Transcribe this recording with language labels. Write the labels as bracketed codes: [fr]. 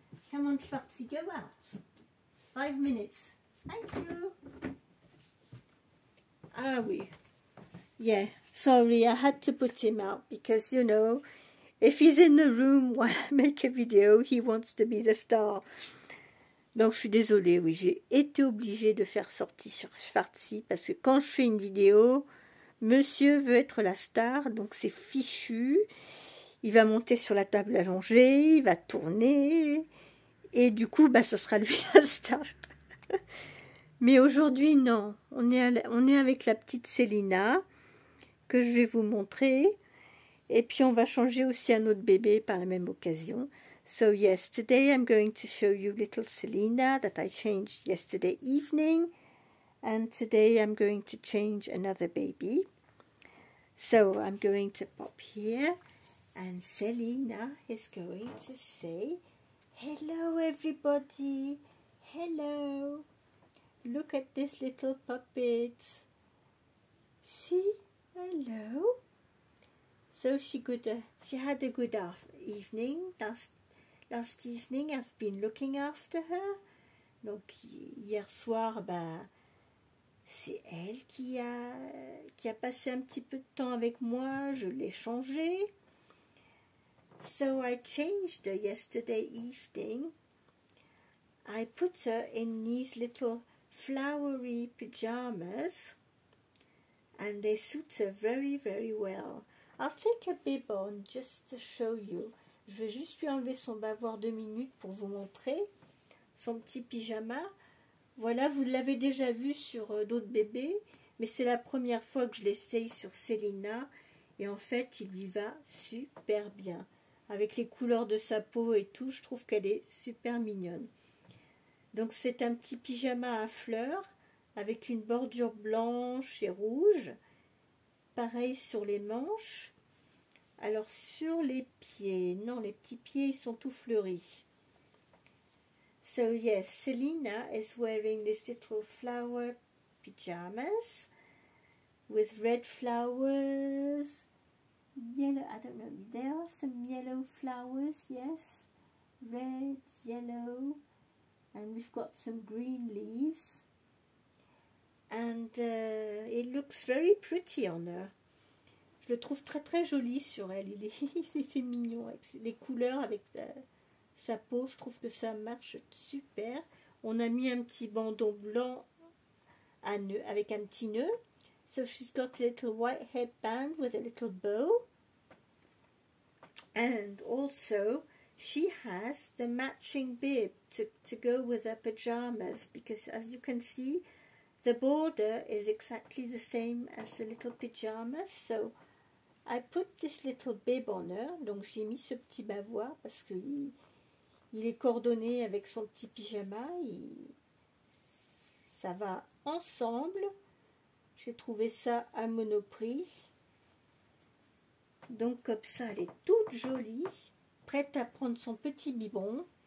[en] Come on, Schwartzy, go out. 5 minutes. Thank you. [fr] Ah, oui. [en] Yeah, sorry, I had to put him out because, if he's in the room while I make a video, he wants to be the star. [fr] Donc, je suis désolée, oui, j'ai été obligée de faire sortir sur Schwartzy parce que quand je fais une vidéo, monsieur veut être la star, donc c'est fichu. Il va monter sur la table allongée, il va tourner, et du coup, ça sera lui la star. Mais aujourd'hui, non, on est avec la petite Célina, que je vais vous montrer. Et puis, on va changer aussi un autre bébé par la même occasion. [en] So, yes, today I'm going to show you little Selina that I changed yesterday evening. And today I'm going to change another baby. So, I'm going to pop here. And Selina is going to say, hello, everybody. Hello. Look at this little puppet. Betty. Hello. So she had a good evening last evening. I've been looking after her. [fr] Donc hier soir, bah, c'est elle qui a passé un petit peu de temps avec moi. Je l'ai changée. [en] So I changed her yesterday evening. I put her in these little flowery pajamas, and they suit her very, very well. I'll take a bib on just to show you. [fr] Je vais juste lui enlever son bavoir 2 minutes pour vous montrer son petit pyjama. Voilà, vous l'avez déjà vu sur d'autres bébés, mais c'est la première fois que je l'essaye sur Célina, et en fait, il lui va super bien. Avec les couleurs de sa peau et tout, je trouve qu'elle est super mignonne. Donc c'est un petit pyjama à fleurs avec une bordure blanche et rouge. Pareil sur les manches. Alors sur les pieds, non, les petits pieds ils sont tout fleuris. [en] So yes, Selina is wearing this little flower pajamas with red flowers, yellow, I don't know, there are some yellow flowers, yes, red, yellow, and we've got some green leaves, and it looks very pretty on her. [fr] Je le trouve très très joli sur elle, c'est mignon avec les couleurs, avec sa peau, je trouve que ça marche super. On a mis un petit bandeau blanc à nœud, avec un petit nœud. [en] So she's got a little white headband with a little bow. And also she has the matching bib to go with her pajamas, because as you can see, the border is exactly the same as the little pajamas. So I put this little bib on her. [fr] Donc j'ai mis ce petit bavoir parce que il est coordonné avec son petit pyjama. Ça va ensemble. J'ai trouvé ça à Monoprix. Donc comme ça, elle est toute jolie, prête à prendre son petit biberon.